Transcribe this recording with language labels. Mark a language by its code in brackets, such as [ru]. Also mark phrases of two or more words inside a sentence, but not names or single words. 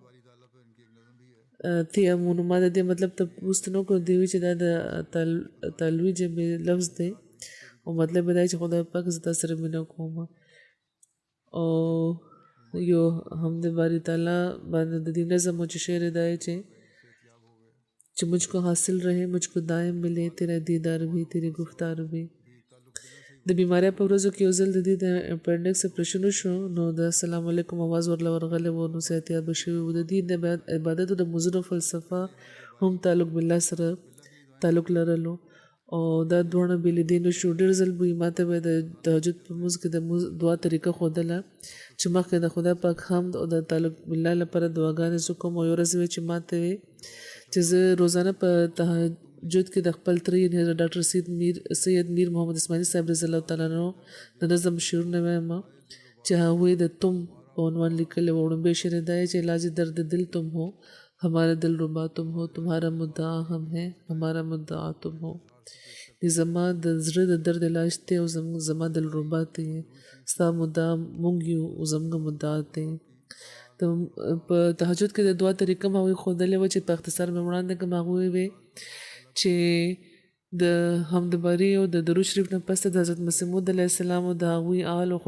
[ps] تیامونو ما د دې مطلب ته پوښتنه نه وکړو دوی چې دا د تالوي ژبې لفظ دی او مطلب یې دا چې خدای پاک زه تا سره مینه کوم او یو حمد باری تعالی باندې د دې نظم و چې شعر دا ہے چې [ur] مجھ کو حاصل رہے مجھ کو دائم ملے تیرا دیدار بھی تیری گفتار بھی [ps] د بیمارۍ په ورځو کې یو ځل د دې د اپنډکس اپریشن وشو نو د [ar] السلام علیکم [ps] آواز ورله ورغلی و نو صحتیاب شوي و د دې د عبادتو د مزونو فلسفه هم [ar] تعلق بالله [ps] سره تعلق لرلو او دا دواړه بېلې دې نشو ډېر ځل به یې ماته به د تهجد په مونځ کې د دعا طریقه ښودله چې مخکې د خدای پاک حمد او د [ar] تعلق بالله [ps] لپاره دعاګانې زه کوم او یو ورځ وې چې ماته وې چې زه روزانه په تهجد کې د خپل تره یعنې ډاکټر سید میر محمد اسماعیلي صاحب [ar] رضی الله تعالی عنه [ps] د نظم شعرونه وایم چې هغوی د تم په عنوان لیکلی و وړومبی شعر دا یې چې [ur] علاج درد دل تم ہو ہمارا دل ربا تم ہو تمہارا مدعا ہم ہے ہمارا مدعا تم ہو [ps] زما د زړه د درد علاج ته او زما دل ربا ته ستا مدعا مونږ یو او زموږ مدعا ته په تهجد کې د دعا طریقه ما هغوی ښودلې وه چې په اختصار مې وړاندې کړم هغوی وې چې د حمد باري او د درود شریف نه پس د حضرت مسیح موعود [ar] علیه السلام [ps] او د هغوی آل او